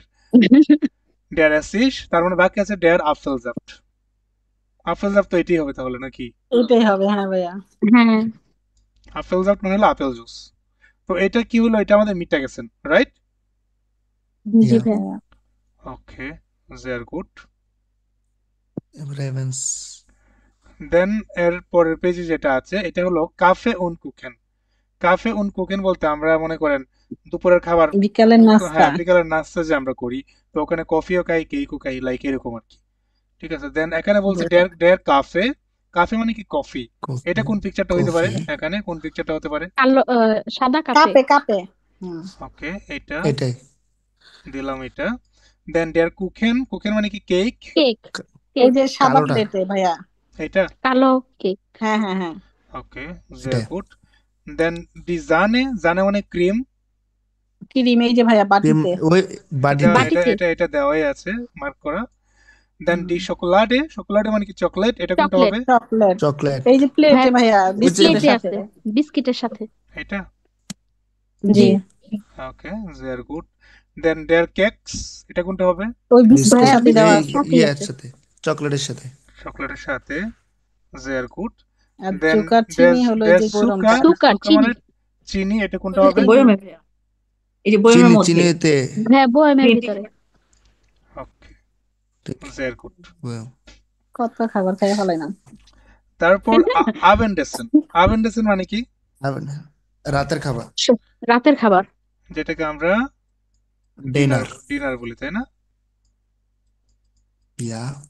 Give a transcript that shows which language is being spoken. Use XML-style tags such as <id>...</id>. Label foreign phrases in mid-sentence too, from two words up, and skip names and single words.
<de>der Essig,</de> <bn>তার মানে বাকি আছে</bn> <de>der Apfelsaft.</de> <bn>আপেলজাপ তো এটাই হবে তাহলে নাকি? এটাই হবে হ্যাঁ ভাইয়া হ্যাঁ আপেলজাপ মানে হলো আপেল জুস। তো এটা কি হলো? এটা আমাদের মিটে গেছেন, রাইট? জি ইয়া ভাইয়া ওকে,</bn> <de>sehr gut.</de> <bn>রেভেন্স দেন এর পরের পেজে যেটা আছে এটা হলো</bn> <de>Kaffee und Kuchen. Kaffee und Kuchen</de> <bn>বলতে আমরা মনে করেন দুপুরের খাবার, বিকালের নাস্তা হ্যাঁ বিকালের নাস্তা যে আমরা করি, তো ওখানে কফিও খাই কেকও খাই, লাইক এরকম আর কি। ঠিক আছে, দেন এখানে বলছে</bn> <de>der der Kaffee.</de> <bn>কাফে মানে কি? কফি। এটা কোন পিকচারটা হইতে পারে? কফি এখানে কোন পিকচারটা হতে পারে? কালো সাদা কাপে কাপে কাপে হুম ওকে, এটা এটাই দিলাম এটা। দেন</bn> <de>der Kuchen,</de> <bn>কুকেন মানে কি? কেক। কেক এই কেক যে সাদা কালোটা প্লেটে ভাইয়া এটা কালো কেক হ্যাঁ হ্যাঁ হ্যাঁ ওকে, এটা</bn> <de>sehr gut.</de> <bn>দেন</bn> <de>die Sahne,</de> <bn>জানে মানে ক্রিম। ক্রিম এই যে ভাইয়া ক্রিম বাটিতে ওই এটা বাটিতে এটা বাটিতে এটা এটা দেওয়াই আছে, মার্ক করা। দেন হুম</bn> <de>die Schokolade,</de> <bn>চকোলাডে মানে কি? চকলেট। এটা কোনটা চকলেট হবে? চকলেট চকলেট এই যে প্লেটে ভাইয়া ভাইয়া ওই যে বিস্কিটের প্লেটে সাথে আছে বিস্কিটের সাথে। এটা জি জি ওকে,</bn> <de>sehr gut.</de> <bn>দেন</bn> <de>der Keks,</de> <bn>এটা কোনটা হবে? ওই বিস্কুটের বিস্কুট ভাইয়া সাথে দেওয়া এই আছে সাথেই ইয়ার আছে। সাথে চকলেটের সাথে চকলেটের সাথে,</bn> <de>sehr gut.</de> <bn>আর দেন জোকার ডের চিনি হলো ওই ডের যে সুকার, বৈরমটা সুকার সুকার চিনি মানে চিনি, এটা কোনটা ওই যে হবে? এই বয়মে যে এই যে বয়মের মধ্যে চিনিতে ভাইয়া বয়ামের ভিতরে। ওকে, ঠিক</bn> <de>sehr gut.</de> <bn>বয়ম কত খাবার খাই ফেলাই না তারপর আভেন্ডেসেন। আভেন্ডেসেন মানে কি? হবে না রাতের খাবার রাতের খাবার যেটাকে আমরা ডিনার ডিনার ডিনার বলি, তাই না? ইয়া</bn>